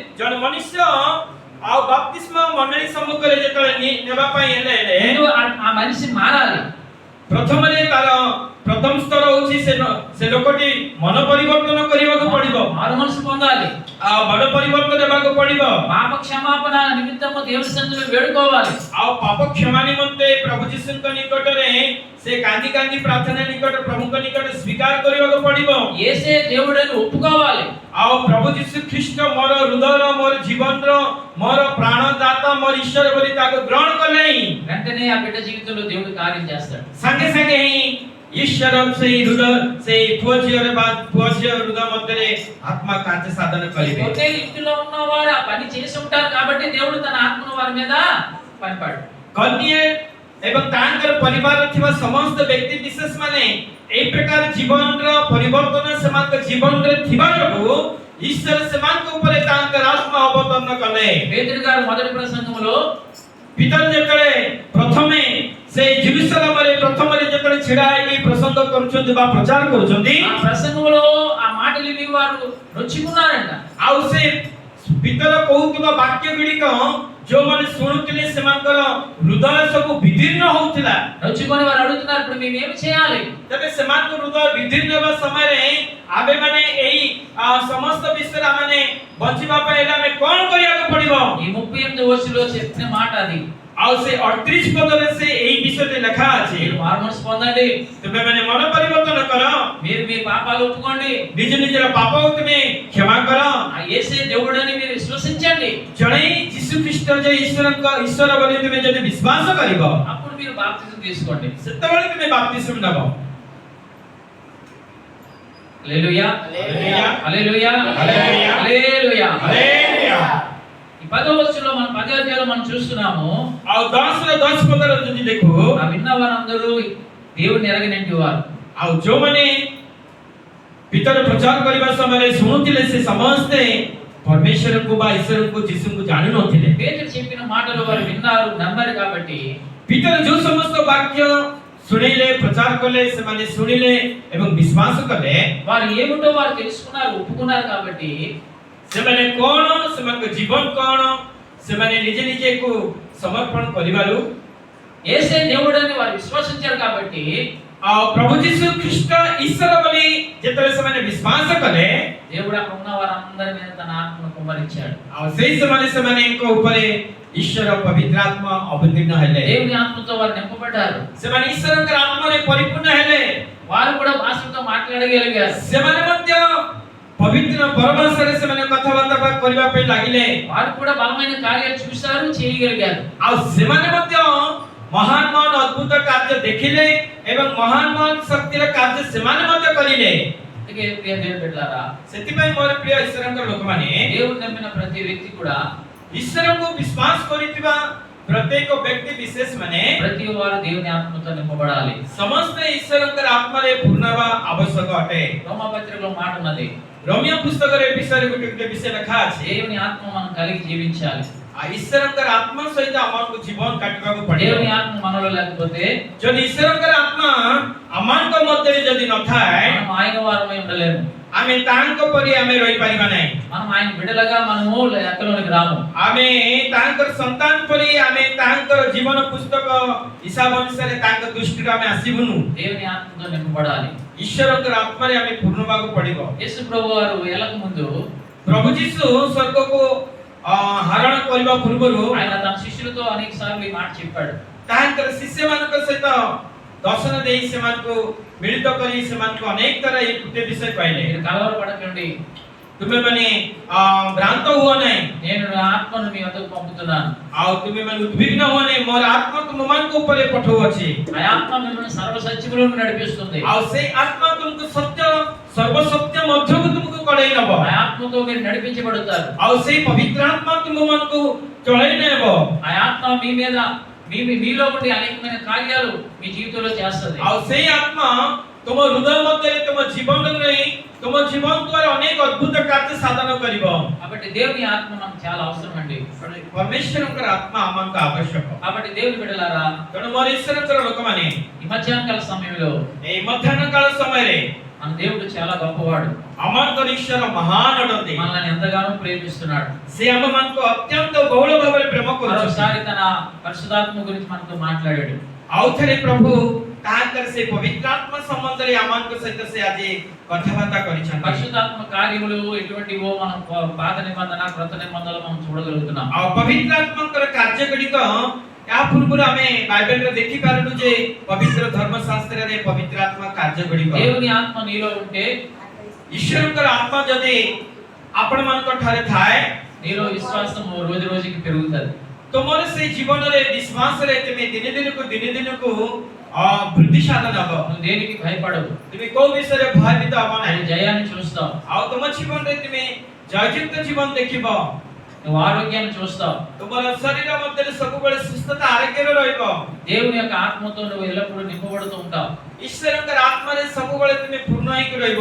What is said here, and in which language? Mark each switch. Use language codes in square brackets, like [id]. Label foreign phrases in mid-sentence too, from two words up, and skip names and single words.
[or] जन मनुष्य ଆଉ ବାପ୍ତିସ୍ମ ମଣ୍ଡଳୀ ସମ୍ମୁଖରେ ଯେତେବେଳେ ନେବା ପାଇଁ ହେଲେ [te] ముందు ఆ మనిషి మారాలి. [or] ପ୍ରଥମରେ ତାର ପ୍ରଥମ ସ୍ତର ହେଉଛି ସେ ଲୋକଟି ମନ ପରିବର୍ତ୍ତନ କରିବାକୁ ପଡିବ, [te] మారు మనసు పొందాలి. [or] ଆଉ ମନ ପରିବର୍ତ୍ତନ ହେବାକୁ ପଡିବ, [te] పాప క్షమాపణ నిమిత్తము దేవుని సన్నిధిలో వేడుకోవాలి. [or] ଆଉ ପାପ କ୍ଷମା ନିମନ୍ତେ ପ୍ରଭୁ ଯୀଶୁଙ୍କ ନିକଟରେ ସେ କାନ୍ଦି କାନ୍ଦି ପ୍ରାର୍ଥନା ନିକଟ ପ୍ରଭୁଙ୍କ ନିକଟରେ ସ୍ୱୀକାର କରିବାକୁ ପଡିବ। [te] యేసే దేవుడని ఒప్పుకోవాలి. [or] ଆଉ ପ୍ରଭୁ ଯୀଶୁ ଖ୍ରୀଷ୍ଟ ମୋର ହୃଦୟର, ମୋର ଜୀବନର, ମୋର ପ୍ରାଣଦାତା, ମୋର ଈଶ୍ୱର ବୋଲି ତାକୁ ଗ୍ରହଣ କଲେ [te] వెంటనే ఆ బిడ్డ జీవితంలో దేవుడు కార్యం చేస్తాడు. [or] ସାଙ୍ଗେ ସାଙ୍ଗେ ହିଁ ଈଶ୍ୱର ସେଇ ହୃଦୟ, ସେଇ ପୁଅ ଝିଅର ବା ପୁଅ ଝିଅ ହୃଦୟ ମଧ୍ୟରେ ଆତ୍ମା କାର୍ଯ୍ୟ ସାଧନ କରିବେ। [te] ఒకే ఇంటిలో ఉన్నవారు ఆ పని చేసి ఉంటారు కాబట్టి దేవుడు తన ఆత్మను వారి మీద పనిపాడు. [or] କନ୍ୟା ଏବଂ ତାଙ୍କର ପରିବାରରେ ଥିବା ସମସ୍ତ ବ୍ୟକ୍ତି ବିଶେଷ ମାନେ ଏହି ପ୍ରକାର ଜୀବନର ପରିବର୍ତ୍ତନ ସେମାନଙ୍କ ଜୀବନରେ ଥିବା ଯୋଗୁଁ ଈଶ୍ୱର ସେମାନଙ୍କ ଉପରେ ତାଙ୍କର ଆତ୍ମା ଅବତରଣ କଲେ। [te] పేతురు గారు మొదటి ప్రసంగంలో [or] ପିତର ଯେତେବେଳେ ପ୍ରଥମେ ସେ ଜେରୁସାଲେମରେ ପ୍ରଥମରେ ଯେତେବେଳେ ଛିଡ଼ା ହେଇକି ପ୍ରସଙ୍ଗ କରୁଛନ୍ତି ବା ପ୍ରଚାର କରୁଛନ୍ତି, [te] ఆ ప్రసంగంలో ఆ మాటలు విని వారు నొచ్చుకున్నారంట. [or] ଆଉ ସେ ପିତର କହୁଥିବା ବାକ୍ୟ ଗୁଡ଼ିକ ଯୋଉମାନେ ଶୁଣୁଥିଲେ ସେମାନଙ୍କର ହୃଦୟ ସବୁ ବିଦୀର୍ଣ୍ଣ ହଉଥିଲା। [te] నొచ్చుకొని వారు అడుగుతున్నారు, ఇప్పుడు మేము ఏమి చేయాలి? [or] ତେବେ ସେମାନଙ୍କ ହୃଦୟ ବିଦୀର୍ଣ୍ଣ ହେବା ସମୟରେ ଆମେ ମାନେ ଏଇ ସମସ୍ତ ବିଷୟରେ ଆମେ ବଞ୍ଚିବା ପାଇଁ ହେଲେ ଆମେ କଣ କରିବାକୁ ପଡିବ? [te] ఈ 38 వర్షంలో చెప్పిన మాట అది. [or] ଆଉ ସେ 38 ପଦରେ ସେ ଏଇ ବିଷୟରେ ଲେଖା ଅଛି, [te] మీరు మారు మనసు పొందండి, [or] ତୁମେ ମାନେ ମନ ପରିବର୍ତ୍ତନ କର, [te] మీరు మీ పాపాలు ఒప్పుకోండి, [or] ନିଜ ନିଜର ପାପକୁ ତୁମେ କ୍ଷମା କର, [te] ఆ యేసే దేవుడని మీరు విశ్వసించండి. [or] ଜଣେ ଯୀଶୁ ଖ୍ରୀଷ୍ଟ ଯେ ଈଶ୍ୱର ବୋଲି ତୁମେ ଯଦି ବିଶ୍ୱାସ କରିବ, [te] అప్పుడు మీరు బాప్తిజం తీసుకోండి. [or] ସେତେବେଳେ ତୁମେ ବାପ୍ତିସ୍ମ ନେବ। [te] హల్లెలూయా, హల్లెలూయా, హల్లెలూయా, హల్లెలూయా, హల్లెలూయా. హల్లెలూయా। ఈ 10వ వచనంలో మనం 10వ అధ్యాయంలో మనం చూస్తున్నాము, [or] ଆଉ 10 ପଦରେ ଯଦି ଦେଖୁ, [te] ఆ విన్న వారందరూ దేవుని ఎరగనంటి వారు. [or] ଆଉ ଯୋଉମାନେ ପିତର ପ୍ରଚାର କରିବା ସମୟରେ ଶୁଣୁଥିଲେ ସେ ସମସ୍ତେ ପରମେଶ୍ୱରଙ୍କୁ ବା ଈଶ୍ୱରଙ୍କୁ ଯୀଶୁଙ୍କୁ ଜାଣି ନଥିଲେ। [te] పేతురు చెప్పిన మాటలు వారు విన్నారు, నమ్మారు కాబట్టి [or] ପିତର ଯୋଉ ସମସ୍ତ ବାକ୍ୟ ଶୁଣିଲେ, ପ୍ରଚାର କଲେ, ସେମାନେ ଶୁଣିଲେ ଏବଂ ବିଶ୍ୱାସ କଲେ, [te] వారు ఏమిటో వారు తెలుసుకున్నారు, ఒప్పుకున్నారు కాబట్టి [or] ସେମାନେ କଣ, ସେମାନଙ୍କ ଜୀବନ କଣ, ସେମାନେ ନିଜେ ନିଜକୁ ସମର୍ପଣ କରିବାରୁ [te] యేసే దేవుడని వారు విశ్వసించారు కాబట్టి [or] ଆଉ ପ୍ରଭୁ ଯୀଶୁ ଖ୍ରୀଷ୍ଟ ଈଶ୍ୱର ବୋଲି ଯେତେବେଳେ ସେମାନେ ବିଶ୍ୱାସ କଲେ, [te] దేవుడు అక్కడ ఉన్న వారందరి మీద తన ఆత్మను కుమ్మరించాడు. [or] ଆଉ ସେଇ ସେମାନଙ୍କ ଉପରେ ଈଶ୍ୱର ପବିତ୍ର ଆତ୍ମା ଅବତୀର୍ଣ୍ଣ ହେଲେ। [te] దేవుని ఆత్మతో వారు నింపబడ్డారు. [or] ସେମାନେ ଈଶ୍ୱରଙ୍କର ଆତ୍ମାରେ ପରିପୂର୍ଣ୍ଣ ହେଲେ। [te] వారు కూడా భాషలతో మాట్లాడగలిగారు. [or] ସେମାନେ ମଧ୍ୟ ପବିତ୍ର ପରଭାଷାରେ ସେମାନେ କଥାବାର୍ତ୍ତା କରିବା ପାଇଁ ଲାଗିଲେ। [te] వారు కూడా బలమైన కార్యాలు చూశారు, చేయగలిగారు. [or] ଆଉ ସେମାନେ ମଧ୍ୟ ମହାନ ମହାନ ଅଦ୍ଭୁତ କାର୍ଯ୍ୟ ଦେଖିଲେ ଏବଂ ମହାନ ମହାନ ଶକ୍ତିର କାର୍ଯ୍ୟ ସେମାନେ ମଧ୍ୟ କରିଲେ। [te] అందుకే ప్రియ దేవుని బిడ్డలారా, [or] ସେଥିପାଇଁ ମୋର ପ୍ରିୟ ଈଶ୍ୱରଙ୍କର ଲୋକମାନେ, [te] దేవుని నమ్మిన ప్రతి వ్యక్తి కూడా, [or] ଈଶ୍ୱରଙ୍କୁ ବିଶ୍ୱାସ କରିଥିବା ପ୍ରତ୍ୟେକ ବ୍ୟକ୍ତି ବିଶେଷ ମାନେ [te] ప్రతి వారు దేవుని ఆత్మతో నింపబడాలి. [or] ସମସ୍ତେ ଈଶ୍ୱରଙ୍କର ଆତ୍ମାରେ ପୂର୍ଣ୍ଣ ହେବା ଆବଶ୍ୟକ ଅଟେ। [te] రోమా పత్రికలో మాట ఉన్నది, [or] ରୋମିଓ ପୁସ୍ତକରେ ଏ ବିଷୟରେ ଗୋଟେ ବିଷୟ ଲେଖା ଅଛି, [te] దేవుని ఆత్మ మనం కలిగి జీవించాలి. [or] ଈଶ୍ୱରଙ୍କର ଆତ୍ମା ସହିତ ଆମକୁ ଜୀବନ କାଟିବାକୁ ପଡ଼ିବ। [te] దేవుని ఆత్మ మనలో లేకపోతే [or] ଯଦି ଈଶ୍ୱରଙ୍କର ଆତ୍ମା ଆମମାନଙ୍କ ମଧ୍ୟରେ ଯଦି ନଥାଏ, [te] మనం ఆయన వారమై ఉండలేము. [or] ଆମେ ତାଙ୍କ ପରି ଆମେ ରହିପାରିବା ନାହିଁ। [te] మనం ఆయన బిడ్డలుగా మనము లెక్కలోనికి రాము. [or] ଆମେ ତାଙ୍କର ସନ୍ତାନ ପରି ଆମେ ତାଙ୍କର ଜୀବନ ପୁସ୍ତକ ହିସାବ ଅନୁସାରେ ତାଙ୍କ ଦୃଷ୍ଟିରୁ ଆମେ ଆସିବୁନୁ। [te] దేవుని ఆత్మతో నింపబడాలి. [or] ଈଶ୍ୱରଙ୍କର ଆତ୍ମାରେ ଆମେ ପୂର୍ଣ୍ଣ ହେବାକୁ ପଡ଼ିବ। [te] యేసు ప్రభు వారు ఎలక ముందు [or] ପ୍ରଭୁ ଯୀଶୁ ସ୍ୱର୍ଗକୁ ହରଣ କରିବା ପୂର୍ବରୁ [te] ఆయన తన శిష్యులతో అనేక సార్లు ఈ మాట చెప్పాడు. [or] ତାଙ୍କର ଶିଷ୍ୟମାନଙ୍କ ସହିତ ଦର୍ଶନ ଦେଇ ସେମାନଙ୍କୁ ମିଳିତ କରି ସେମାନଙ୍କୁ ଅନେକ ଥର ଏହି ଗୋଟେ ବିଷୟ କହିଲେ, [te] మీరు కలవరపడకండి, [or] ତୁମେମାନେ ଭ୍ରାନ୍ତ ହୁଅ ନାହିଁ, [te] నేను నా ఆత్మను మీ వద్దకు పంపుతున్నాను. [or] ଆଉ ତୁମେମାନେ ଉଦ୍ବିଗ୍ନ ହୁଅ ନାହିଁ, ମୋର ଆତ୍ମା ତୁମମାନଙ୍କ ଉପରେ ପଠାଉଅଛି। [te] ఆ ఆత్మ మిమ్మల్ని సర్వ సత్యములోకి నడిపిస్తుంది. [or] ଆଉ ସେଇ ଆତ୍ମା ତୁମକୁ ସତ୍ୟ ସର୍ବସତ୍ୟ ମଧ୍ୟକୁ ତୁମକୁ କଢେଇ ନବ। [te] ఆ ఆత్మతో మీరు నడిపించబడతారు. [or] ଆଉ ସେଇ ପବିତ୍ର ଆତ୍ମା ତୁମମାନଙ୍କୁ ଚଳେଇ ନେବ। [te] ఆ ఆత్మ మీ మీద మీలో ఉండి అనేకమైన కార్యాలు మీ జీవితంలో చేస్తుంది. [or] ଆଉ ସେଇ ଆତ୍ମା ତୁମ ହୃଦୟ ମଧ୍ୟରେ ତୁମ ଜୀବନରେ ତୁମ ଜୀବନ ଦ୍ୱାରା ଅନେକ ଅଦ୍ଭୁତ କାର୍ଯ୍ୟ ସାଧନ କରିବ। [te] కాబట్టి దేవుని ఆత్మ మనకు చాలా అవసరం అండి. [or] ପରମେଶ୍ୱରଙ୍କର ଆତ୍ମା ଆମକୁ ଆବଶ୍ୟକ। [te] కాబట్టి దేవుని బిడ్డలారా, [or] ତେଣୁ ମୋର ଈଶ୍ୱରଙ୍କର ଲୋକମାନେ [te] ఈ మధ్యాహ్న కాల సమయంలో [or] ଏଇ ମଧ୍ୟାହ୍ନ କାଳ ସମୟରେ [te] మన దేవుడు చాలా గొప్పవాడు. [or] ଆମଙ୍କର ଈଶ୍ୱର ମହାନ ଅଟନ୍ତି। [te] మనల్ని ఎంతగానో ప్రేమిస్తున్నాడు. [or] ସେ ଆମମାନଙ୍କୁ ଅତ୍ୟନ୍ତ ବହୁଳ ଭାବରେ ପ୍ରେମ କରୁଛନ୍ତି। [te] మరోసారి తన పరిశుద్ధాత్మ గురించి మనతో మాట్లాడాడు. [or] ଆଉ ଥରେ ପ୍ରଭୁ ତାଙ୍କର ସେ ପବିତ୍ରାତ୍ମା ସମ୍ବନ୍ଧରେ ଆମମାନଙ୍କ ସହିତ ସେ ଆଜି କଥାବାର୍ତ୍ତା କରିଛନ୍ତି। [te] పరిశుద్ధాత్మ కార్యములు ఎటువంటివో మనం పాత నిబంధన క్రొత్త నిబంధనలో మనం చూడగలుగుతున్నాం. [or] ଆଉ ପବିତ୍ରାତ୍ମାଙ୍କର କାର୍ଯ୍ୟ ଗୁଡ଼ିକ ଏହା ପୂର୍ବରୁ ଆମେ ବାଇବେଲରେ ଦେଖି ପାରୁଛୁ ଯେ ପବିତ୍ର ଧର୍ମଶାସ୍ତ୍ରରେ ପବିତ୍ରାତ୍ମା କାର୍ଯ୍ୟ ଗୁଡ଼ିକ [te] దేవుని ఆత్మ నీలో ఉంటే, [or] ଈଶ୍ୱରଙ୍କର ଆତ୍ମା ଯଦି ଆପଣମାନଙ୍କ ଠାରେ ଥାଏ [te] నీలో విశ్వాసం రోజు రోజుకి పెరుగుతుంది. [or] ତୁମର ସେ ଜୀବନରେ ବିଶ୍ୱାସରେ ତୁମେ ଦିନେ ଦିନକୁ ବୃଦ୍ଧି ସାଧନ ହବ। [te] నువ్వు దేనికి భయపడవు. [or] ତୁମେ କୋଉ ବିଷୟରେ ଭୟଭୀତ ହବ ନାହିଁ। [te] నువ్వు జయాన్ని చూస్తావు. [or] ଆଉ ତୁମ ଜୀବନରେ ତୁମେ ଜୟଯୁକ୍ତ ଜୀବନ ଦେଖିବ। [te] నువ్వు ఆరోగ్యాన్ని చూస్తావు. [or] ତୁମର ଶରୀର ମଧ୍ୟରେ ସବୁବେଳେ ସୁସ୍ଥତା ଆରୋଗ୍ୟରେ ରହିବ। [te] దేవుని యొక్క ఆత్మతో నువ్వు ఎల్లప్పుడూ నింపబడుతూ ఉంటావు. [or] ଈଶ୍ୱରଙ୍କର ଆତ୍ମାରେ ସବୁବେଳେ ତୁମେ ପୂର୍ଣ୍ଣ ହେଇକି ରହିବ।